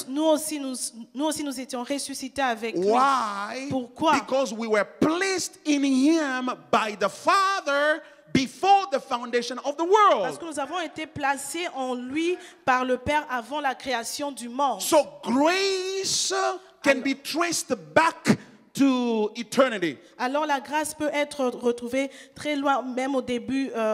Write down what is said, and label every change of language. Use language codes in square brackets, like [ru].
[fr] nous aussi nous étions ressuscités avec lui. [en] Why? [fr] Pourquoi? [en] Because we were placed in him by the Father before the foundation of the [fr] Parce [en] world. [fr] que nous avons été placés en lui par le Père avant la création du monde. [en] So grace can be traced back to eternity. [fr] Alors la grâce peut être retrouvée très loin, même au début